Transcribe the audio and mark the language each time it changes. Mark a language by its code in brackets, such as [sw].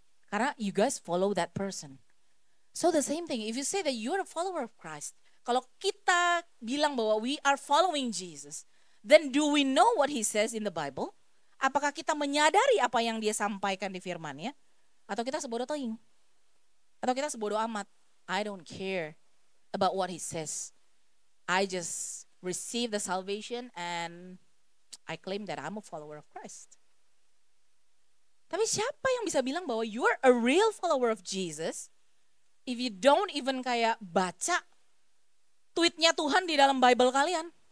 [id] Karena [en] you guys follow that person. So the same thing, if you say that you're a follower of Christ, [id] kalau kita bilang bahwa [en] we are following Jesus, then do we know what he says in the Bible? [id] Apakah kita menyadari apa yang dia sampaikan di firman-Nya? Atau kita sebodoh teing? Atau kita sebodoh amat? [en] I don't care about what he says. I just receive the salvation and I claim that I'm a follower of Christ. [id] Tapi siapa yang bisa bilang bahwa [en] you're a real follower of Jesus if you don't even [id] kayak baca tweetnya Tuhan di dalam Bible kalian?